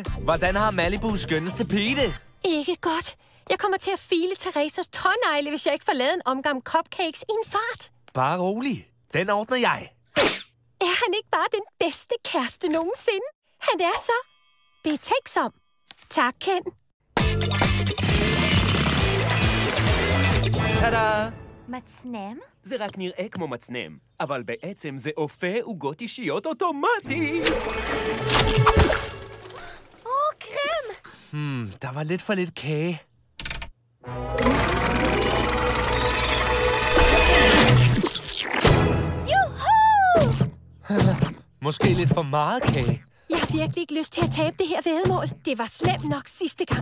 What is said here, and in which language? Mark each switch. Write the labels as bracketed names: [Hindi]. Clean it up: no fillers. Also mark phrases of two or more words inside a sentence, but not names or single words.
[Danish] Hvordan har Malibus skønneste pige det? Ikke godt. Jeg kommer til at file Teresas tånegle, hvis jeg ikke får lavet en omgang cupcakes i en fart. Bare rolig. Den ordner jeg. Er han ikke bare den bedste kæreste nogensinde? Han er så betænksom. Tak, Ken. [Hebrew] טאדה! מצנם? זה רק נראה כמו מצנם, אבל בעצם זה אופה עוגות אישיות אוטומטי. קרם! [Danish] Der var lidt for lidt kage. Måske lidt for meget kage. Jeg har virkelig ikke lyst til at tabe det her væddemål. Det var slemt nok sidste gang.